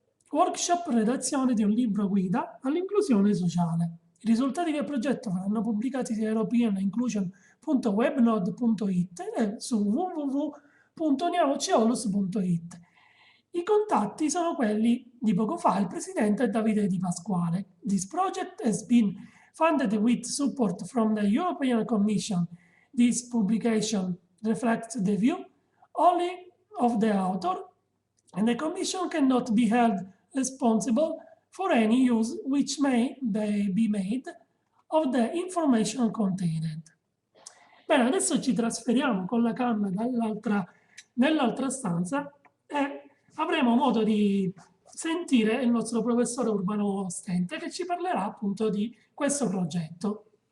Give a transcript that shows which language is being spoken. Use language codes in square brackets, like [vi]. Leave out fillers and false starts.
[it] Workshop redazione di un libro guida all'inclusione sociale. I risultati del progetto verranno pubblicati su europeaninclusion.webnode.it e su www.uniamociolus.it. I contatti sono quelli di poco fa. Il presidente è Davide Di Pasquale. [en] This project has been funded with support from the European Commission. This publication reflects the view only of the author, and the Commission cannot be held responsible for any use which may be made of the information contained. [it] Bene, adesso ci trasferiamo con la canna nell'altra stanza e avremo modo di sentire il nostro professore Urbano Stente che ci parlerà appunto di questo progetto.